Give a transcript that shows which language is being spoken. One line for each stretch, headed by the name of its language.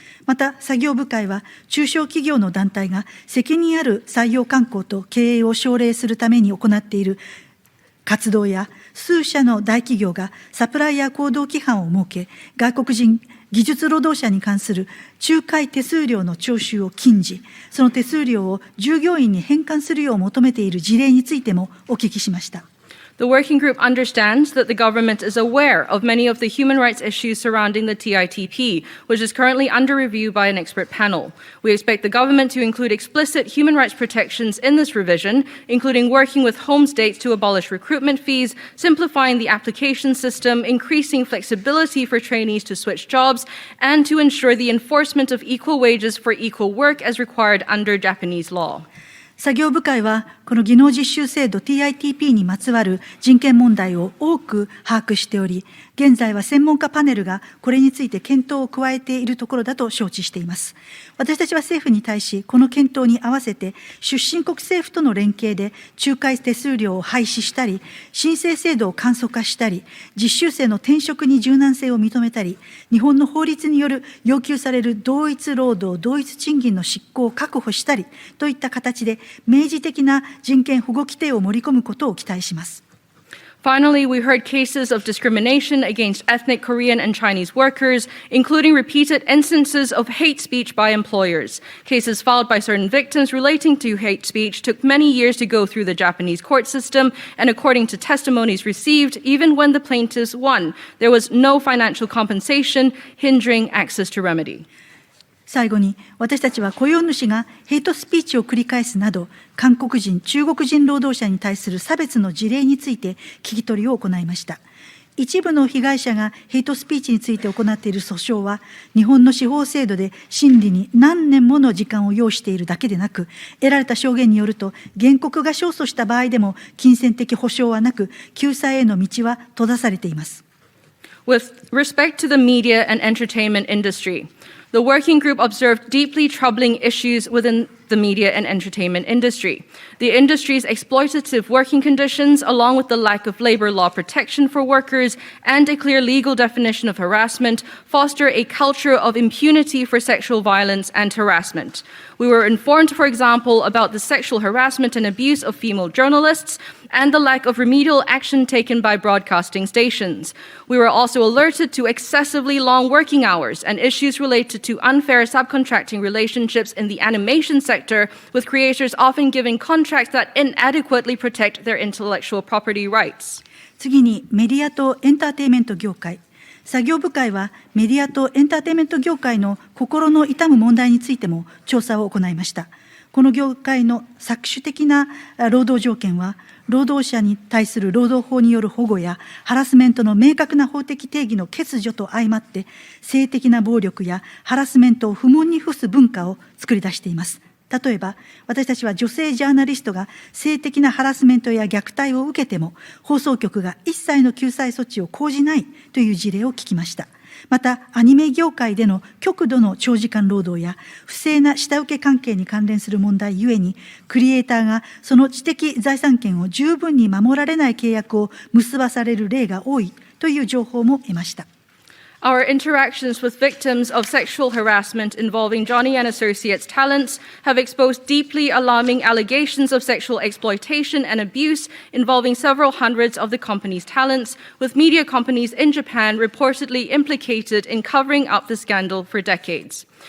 Japanese: また、作業部会は、中小企業の団体が責任ある採用慣行と経営を奨励するために行っている活動や、数社の大企業がサプライヤー行動規範を設け、外国人技術労働者に関する仲介手数料の徴収を禁じ、その手数料を従業員に返還するよう求めている事例についてもお聞きしました。
English: The working group understands that the government is aware of many of the human rights issues surrounding the TITP, which is currently under review by an expert panel. We expect the government to include explicit human rights protections in this revision, including working with home states to abolish recruitment fees, simplifying the application system, increasing flexibility for trainees to switch jobs, and to ensure the enforcement of equal wages for equal work as required under Japanese law.
Japanese: 作業部会は、この技能実習制度 TITP にまつわる人権問題を多く把握しており、現在は専門家パネルがこれについて検討を加えているところだと承知しています。私たちは政府に対し、この検討に合わせて、出身国政府との連携で仲介手数料を廃止したり、申請制度を簡素化したり、実習生の転職に柔軟性を認めたり、日本の法律による要求される同一労働、同一賃金の執行を確保したりといった形で、明示的な人権保護規定を盛り込むことを期待します。
English: Finally, we heard cases of discrimination against ethnic Korean and Chinese workers, including repeated instances of hate speech by employers. Cases filed by certain victims relating to hate speech took many years to go through the Japanese court system, and according to testimonies received, even when the plaintiffs won, there was no financial compensation, hindering access to remedy.
Japanese: 最後に、私たちは雇用主がヘイトスピーチを繰り返すなど、韓国人、中国人労働者に対する差別の事例について聞き取りを行いました。一部の被害者がヘイトスピーチについて行っている訴訟は、日本の司法制度で審理に何年もの時間を要しているだけでなく、得られた証言によると、原告が勝訴した場合でも金銭的保障はなく、救済への道は閉ざされています。
English: With respect to the media and entertainment industry, the working group observed deeply troubling issues within the media and entertainment industry. The industry's exploitative working conditions, along with the lack of labor law protection for workers and a clear legal definition of harassment, foster a culture of impunity for sexual violence and harassment. We were informed, for example, about the sexual harassment and abuse of female journalists and the lack of remedial action taken by broadcasting stations. We were also alerted to excessively long working hours and issues related to unfair subcontracting relationships in the animation sector, with creators often given contracts that inadequately protect their intellectual property rights.
Japanese: 次に、メディアとエンターテインメント業界。作業部会はメディアとエンターテインメント業界の心の痛む問題についても調査を行いました。この業界の搾取的な労働条件は、労働者に対する労働法による保護やハラスメントの明確な法的定義の欠如と相まって、性的な暴力やハラスメントを不問に付す文化を作り出しています。例えば、私たちは女性ジャーナリストが性的なハラスメントや虐待を受けても、放送局が一切の救済措置を講じないという事例を聞きました。また、アニメ業界での極度の長時間労働や不正な下請け関係に関連する問題ゆえに、クリエイターがその知的財産権を十分に守られない契約を結ばされる例が多いという情報も得ました。
English: Our interactions with victims of sexual harassment involving Johnny and Associates talents have exposed deeply alarming allegations of sexual exploitation and abuse involving several hundreds of the company's talents, with media companies in Japan reportedly implicated in covering up the scandal for decades.